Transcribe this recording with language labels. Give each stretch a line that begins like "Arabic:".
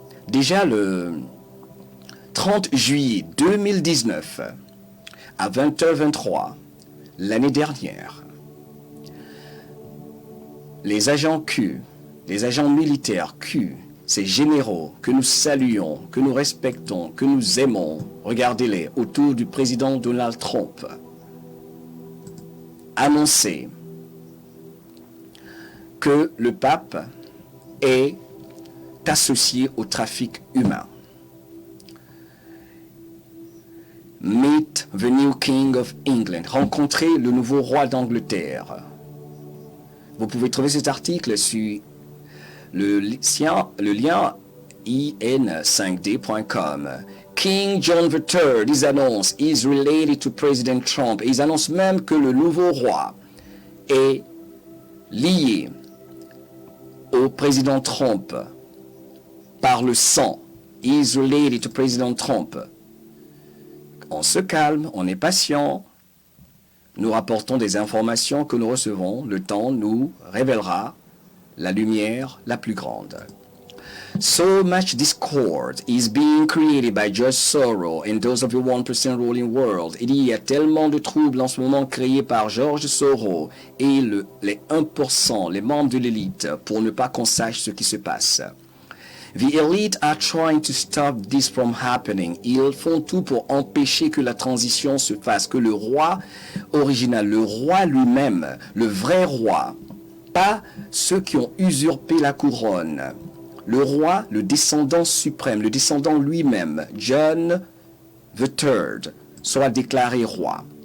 French: Déjà le 30 juillet 2019, à 20h23, l'année dernière, les agents Q, les agents militaires Q, ces généraux que nous saluons, que nous respectons, que nous aimons, regardez-les, autour du président Donald Trump, annoncer que le pape est associé au trafic humain.
English: Meet the new King of England.
French: Rencontrer le nouveau roi d'Angleterre. Vous pouvez trouver cet article sur le lien in5d.com.
English: King John III,
French: ils annoncent,
English: is related to President Trump.
French: Et ils annoncent même que le nouveau roi est lié au président Trump par le sang.
English: Is related to President Trump.
French: On se calme, on est patient. Nous rapportons des informations que nous recevons. Le temps nous révélera la lumière la plus grande.
English: So much discord is being created by George Soros and those of the 1% ruling world.
French: Il y a tellement de troubles en ce moment créés par George Soros et les 1%, les membres de l'élite, pour ne pas qu'on sache ce qui se passe.
English: The elite are trying to stop this from happening.
French: Ils font tout pour empêcher que la transition se fasse, que le roi original, le roi lui-même, le vrai roi, pas ceux qui ont usurpé la couronne, le roi, le descendant suprême, le descendant lui-même, John III, soit déclaré roi.